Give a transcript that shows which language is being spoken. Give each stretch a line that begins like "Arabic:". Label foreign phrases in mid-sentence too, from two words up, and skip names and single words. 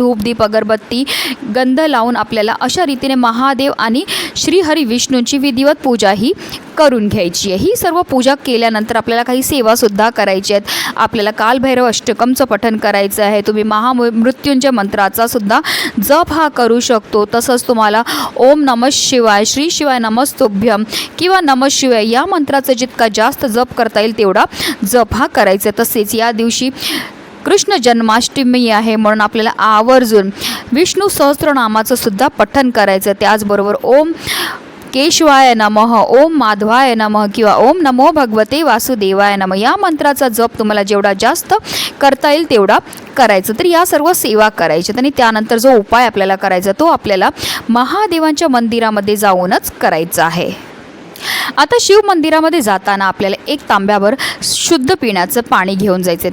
Marathi: धूप दीप अगरबत्ती गंध लावून आपल्याला अशा रीतीने महादेव आणि श्रीहरी विष्णूंची विधिवत पूजाही करून घ्यायची आहे. ही सर्व पूजा केल्यानंतर आपल्याला काही सेवासुद्धा करायची आहेत. आपल्याला कालभैरव अष्टकमचं पठण करायचं आहे. तुम्ही महामृत्युंजय मंत्राचा सुद्धा जप हा करू शकतो. तसंच तुम्हाला
Sanskrit: ओम नमः शिवाय, श्री शिवाय नमस्तुभ्यम
Marathi: किंवा
Sanskrit: नमः शिवाय
Marathi: या मंत्राचा जितका जास्त जप करता येईल तेवढा जप हा करायचा. तसेच या दिवशी कृष्ण जन्माष्टमी आहे, म्हणून आपल्याला आवर्जून विष्णू सहस्त्रनामाचं सुद्धा पठण करायचं. त्याचबरोबर
Sanskrit: ओम केशवाय नमः, ओम माधवाय नमः
Marathi: किंवा
Sanskrit: ओम नमो भगवते वासुदेवाय नमः
Marathi: या मंत्राचा जप तुम्हाला जेवढा जास्त करता येईल तेवढा करायचं. तर या सर्व सेवा करायच्या आणि त्यानंतर जो उपाय आपल्याला करायचा तो आपल्याला महादेवांच्या मंदिरामध्ये जाऊनच करायचा आहे. आता शिव मंदिरामध्ये जाताना आपल्याला एक तांब्यावर शुद्ध पिण्याचं पाणी घेऊन जायचं.